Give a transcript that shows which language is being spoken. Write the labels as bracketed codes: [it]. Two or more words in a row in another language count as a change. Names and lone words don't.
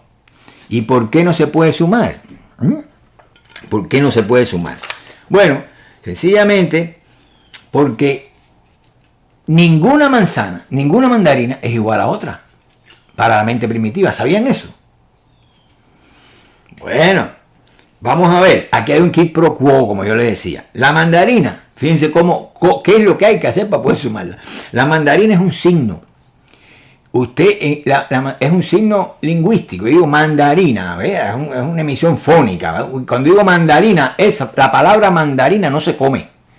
[es] ¿Y por qué no se puede sumar? ¿Por qué no se puede sumar? Bueno, sencillamente porque ninguna manzana, ninguna mandarina es igual a otra para la mente primitiva. ¿Sabían eso? Bueno, vamos a ver. Aquí hay un [la] quid pro quo, [es] como yo les decía. La mandarina, fíjense qué es lo que hay que hacer para poder sumarla. La mandarina es un signo. Es un signo lingüístico. Digo mandarina, es una emisión fónica. Cuando digo mandarina, la palabra mandarina no se come.